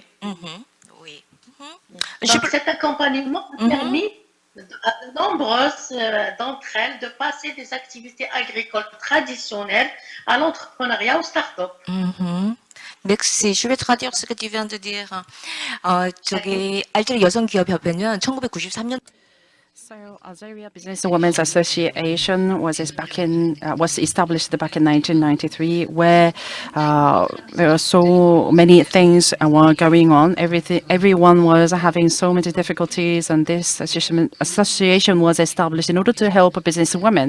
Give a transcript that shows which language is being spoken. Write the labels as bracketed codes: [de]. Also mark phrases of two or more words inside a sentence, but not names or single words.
[fr] Oui. Donc, cet accompagnement a permis à de nombreuses d'entre elles de passer des activités agricoles traditionnelles à l'entrepreneuriat, aux start-up. Merci. Je vais traduire ce que tu viens de dire. [ko] 저기 알제리 여성 기업 협회는 1993년 [en] So, Algeria Business Women's Association was established back in 1993, where there are so many things were going on. Everyone was having so many difficulties, and this association was established in order to help business women.